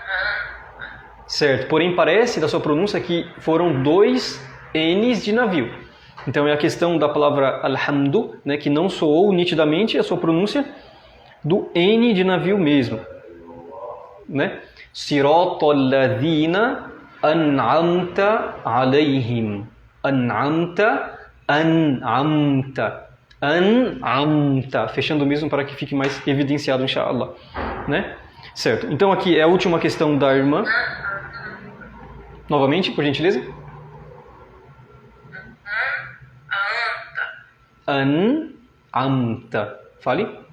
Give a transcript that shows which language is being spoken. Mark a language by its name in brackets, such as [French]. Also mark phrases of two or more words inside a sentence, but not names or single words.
[Portuguese] Certo, porém parece da sua pronúncia que foram 2 N's de navio. Então é a questão da palavra alhamdu, né, que não soou nitidamente a sua pronúncia do N de navio mesmo, né? [Arabic] صراط الذين أنعمت عليهم. أنعمت، أنعمت, [Portuguese] fechando mesmo para que fique mais evidenciado, inshallah, né? Certo. Então aqui é a última questão da irmã. Novamente, por gentileza. An'amta. Fale.